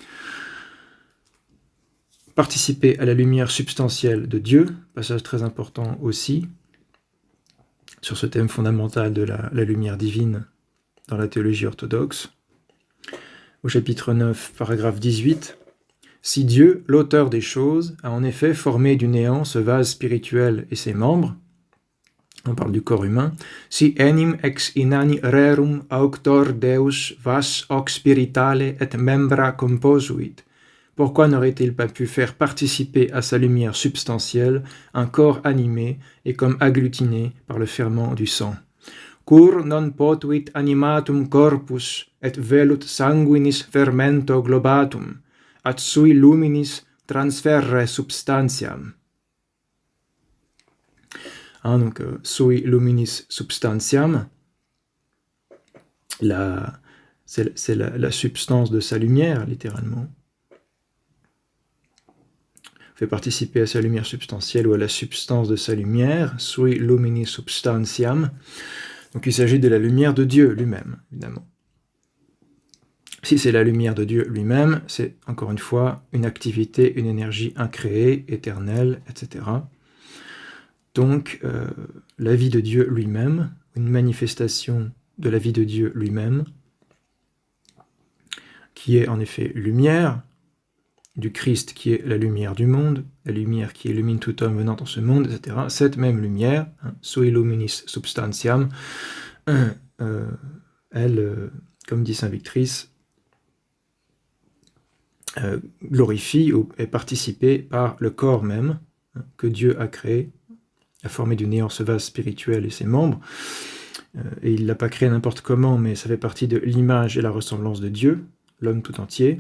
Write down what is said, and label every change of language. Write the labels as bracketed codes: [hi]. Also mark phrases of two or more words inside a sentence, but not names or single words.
[fr] Participer à la lumière substantielle de Dieu, passage très important aussi, sur ce thème fondamental de la lumière divine dans la théologie orthodoxe. Au chapitre 9, paragraphe 18, « Si Dieu, l'auteur des choses, a en effet formé du néant ce vase spirituel et ses membres, » on parle du corps humain, « [la] si enim ex inani rerum auctor Deus vas hoc spiritale et membra composuit, [fr] pourquoi n'aurait-il pas pu faire participer à sa lumière substantielle un corps animé et comme agglutiné par le ferment du sang? [la] Cur non potuit animatum corpus et velut sanguinis fermento globatum, at sui luminis transferre substantiam. » Donc, sui luminis substantiam, [fr] c'est la substance de sa lumière, littéralement. Fait participer à sa lumière substantielle ou à la substance de sa lumière, [la] sui luminis substantiam. [fr] Donc il s'agit de la lumière de Dieu lui-même, évidemment. Si c'est la lumière de Dieu lui-même, c'est encore une fois une activité, une énergie incréée, éternelle, etc. Donc la vie de Dieu lui-même, une manifestation de la vie de Dieu lui-même, qui est en effet lumière, du Christ qui est la lumière du monde, la lumière qui illumine tout homme venant dans ce monde, etc. Cette même lumière, [la] sui luminis substantiam, [fr] elle, comme dit Saint Victrice, glorifie ou est participée par le corps même que Dieu a créé, a formé du néant ce vase spirituel et ses membres, et il ne l'a pas créé n'importe comment, mais ça fait partie de l'image et la ressemblance de Dieu, l'homme tout entier.